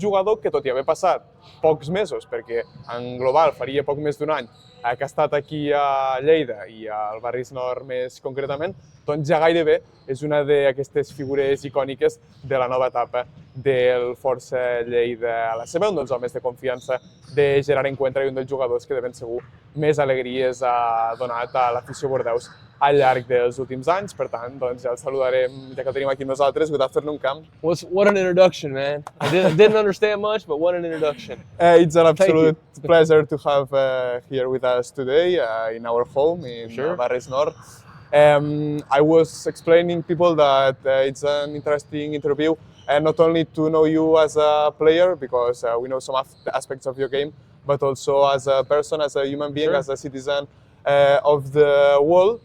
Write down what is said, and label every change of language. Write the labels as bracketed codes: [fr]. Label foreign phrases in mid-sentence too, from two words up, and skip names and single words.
[ca] jugador que, tot i haver passat pocs mesos, perquè en global faria poc més d'un any, que ha estat aquí a Lleida i al Barris Nord més concretament, doncs ja gairebé és una d'aquestes figures icòniques de la nova etapa del Força Lleida a la seva, un dels homes de confiança de Gerard Encuentra i un dels jugadors que de ben segur més alegries ha donat a l'afició bordeus al llarg dels últims anys. Per tant, doncs ja el saludarem, ja que el tenim aquí amb nosaltres. [en] Good afternoon, Cam. What an introduction, man. I didn't understand much, but what an introduction. It's an absolute pleasure to have here with us today in our home in Barris Nord. I was explaining people that it's an interesting interview, and not only to know you as a player, because we know some aspects of your game, but also as a person, as a human being, as a citizen of the world.